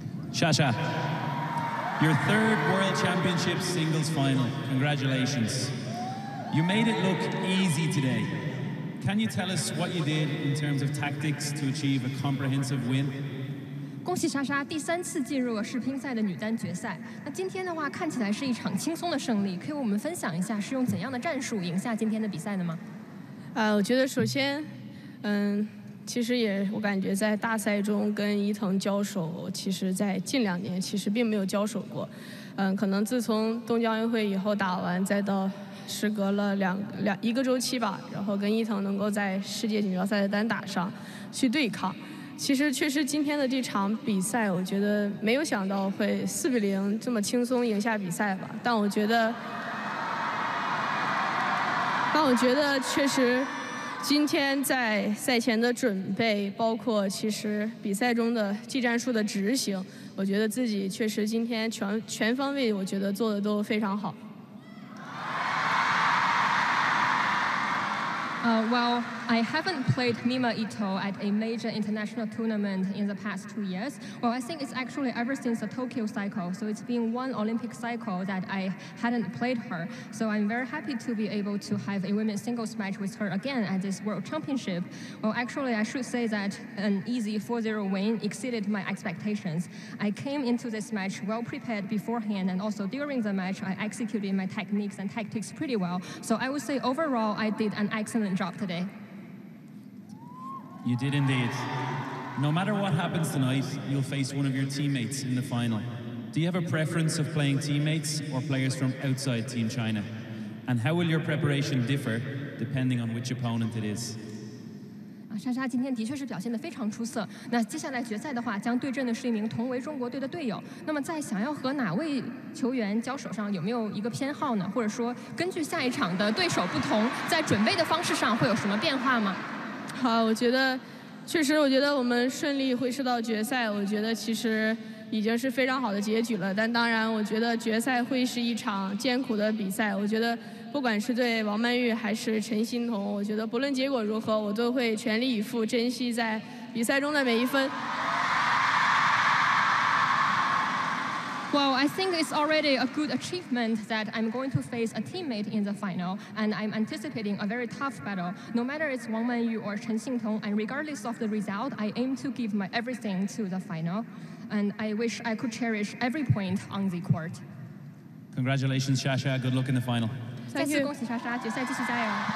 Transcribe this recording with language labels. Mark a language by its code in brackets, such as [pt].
[en] Shasha, your 3rd World Championship singles final. Congratulations. You made it look easy today. Can you tell us what you did in terms of tactics to achieve a comprehensive win? [zh] 恭喜莎莎第3次进入了世乒赛的女单决赛。那今天的话，看起来是一场轻松的胜利，可以为我们分享一下是用怎样的战术赢下今天的比赛的吗？我觉得首先，其实我感觉在大赛中跟伊藤交手，其实在近2年其实并没有交手过。可能自从东京奥运会以后打完，再到时隔了一个周期吧，然后跟伊藤能够在世界锦标赛的单打上去对抗。其实确实今天的这场比赛，我觉得没有想到会4比0这么轻松赢下比赛吧。但我觉得确实。今天在赛前的准备，包括其实比赛中的技战术的执行，我觉得自己确实今天全方位，我觉得做的都非常好。 [en] Well, I haven't played Mima Ito at a major international tournament in the past 2 years. Well, I think it's actually ever since the Tokyo cycle. So it's been 1 Olympic cycle that I hadn't played her. So I'm very happy to be able to have a women's singles match with her again at this World Championship. Well, actually, I should say that an easy 4-0 win exceeded my expectations. I came into this match well prepared beforehand, and also during the match, I executed my techniques and tactics pretty well. So I would say overall, I did an excellent job today. You did indeed. No matter what happens tonight, you'll face one of your teammates in the final. Do you have a preference of playing teammates or players from outside Team China? And how will your preparation differ depending on which opponent it is? [zh] 莎莎今天的确是表现得非常出色。那接下来决赛的话，将对阵的是一名同为中国队的队友。那么在想要和哪位球员交手上，有没有一个偏好呢？或者说，根据下一场的对手不同，在准备的方式上会有什么变化吗？好，我觉得我们顺利会师到决赛，我觉得其实已经是非常好的结局了。但当然，我觉得决赛会是一场艰苦的比赛。我觉得不管是对王曼玉还是陈欣彤，我觉得不论结果如何，我都会全力以赴，珍惜在比赛中的每一分。 [en] Well, I think it's already a good achievement that I'm going to face a teammate in the final, and I'm anticipating a very tough battle. No matter it's Wang Manyu or Chen Xingtong, and regardless of the result, I aim to give my everything to the final, and I wish I could cherish every point on the court. Congratulations, Shasha. Good luck in the final. [zh] 再次恭喜莎莎，决赛继续加油。